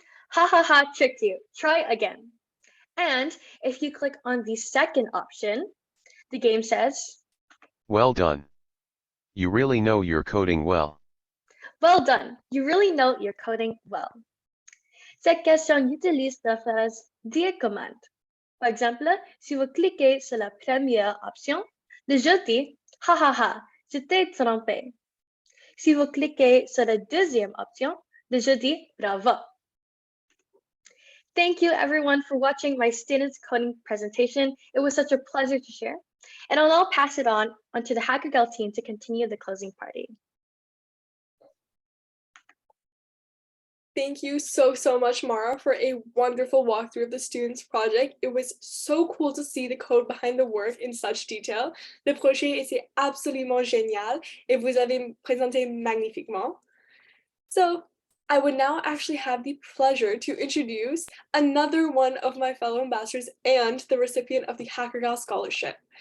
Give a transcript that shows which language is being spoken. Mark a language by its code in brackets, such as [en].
[en] ha ha ha, tricked you, try again. And if you click on the second option, the game says, Well done. You really know you're coding well. well done, you really know you're coding well. [fr] Cette question utilise la phrase dire commande. Par exemple, si vous cliquez sur la première option, le jeu dit ha ha ha, tu t'es trompé. Si vous cliquez sur la deuxième option, le jeu dit bravo. [en] Thank you everyone for watching my students coding presentation. It was such a pleasure to share. And I'll now pass it on to the Hackergal team to continue the closing party. Thank you so much, Mara, for a wonderful walkthrough of the students' project. It was so cool to see the code behind the work in such detail. [fr] Le projet était absolument génial et vous avez présenté magnifiquement. [en] So I would now actually have the pleasure to introduce another one of my fellow ambassadors and the recipient of the Hackergal Scholarship.